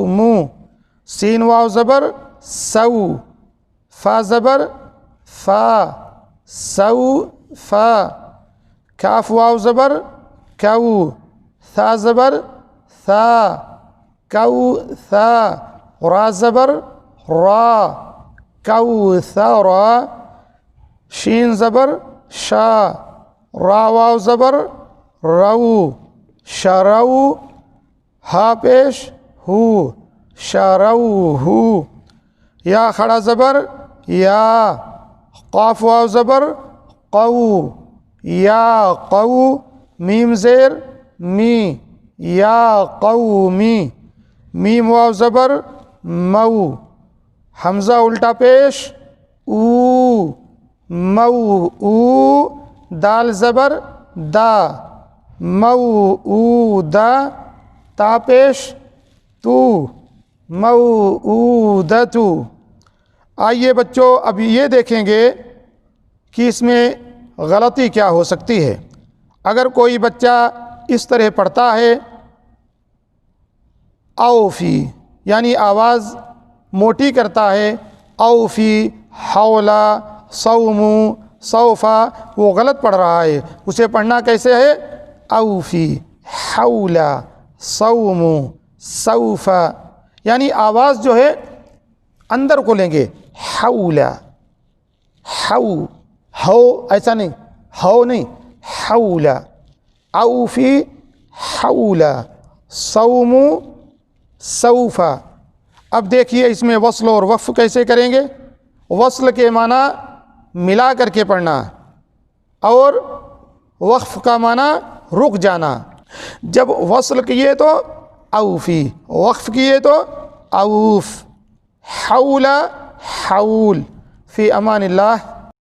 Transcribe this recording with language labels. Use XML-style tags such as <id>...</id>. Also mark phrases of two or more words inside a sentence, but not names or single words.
<ur>مو، سین واو زبر سو، فا زبر فا سو فا، کاف واو زبر کو، ثا زبر ثا کو ثا، را زبر را کو ثرا، شین زبر شا، را واو زبر رو شرو، ہا پیش ہو شرو ہو، یا کھڑا زبر یا، قاف واو زبر قو یا قو، میم زیر می یا قومی، میم واو زبر مو، حمزہ الٹا پیش او مو او، دال زبر دا مو او دا، تا پیش تو مو او دا تو۔ آئیے بچوں اب یہ دیکھیں گے کہ اس میں غلطی کیا ہو سکتی ہے۔ اگر کوئی بچہ اس طرح پڑھتا ہے اوفی یعنی آواز موٹی کرتا ہے، اوفی حولا صومو صوفا، وہ غلط پڑھ رہا ہے۔ اسے پڑھنا کیسے ہے؟ اوفی حولا صومو صوفا، یعنی آواز جو ہے اندر کو لیں گے، حولا ہو ایسا نہیں، ہو نہیں، حولا، اوفی حولا صومو صوفا۔ اب دیکھیے اس میں وصل اور وقف کیسے کریں گے۔ وصل کے معنی ملا کر کے پڑھنا، اور وقف کا معنی رک جانا۔ جب وصل کیے تو اوفی، وقف کیے تو اوف، حول حول۔</ur> <ar>فی امان اللہ۔</ar>